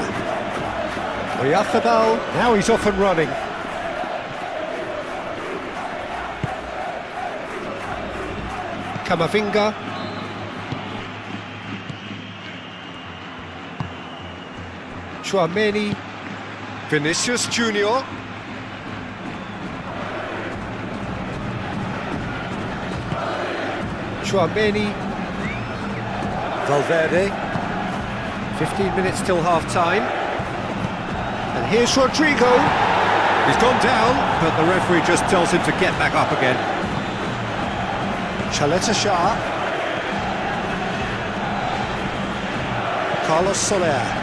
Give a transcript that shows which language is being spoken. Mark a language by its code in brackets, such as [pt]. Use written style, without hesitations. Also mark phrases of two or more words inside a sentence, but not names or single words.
[en] Oyarzabal, now he's off and running. Camavinga. Tchouaméni. Vinicius Junior. Tchouaméni. Valverde. 15 minutes till half-time. And here's Rodrigo. He's gone down, but the referee just tells him to get back up again. Shah. Carlos Soler.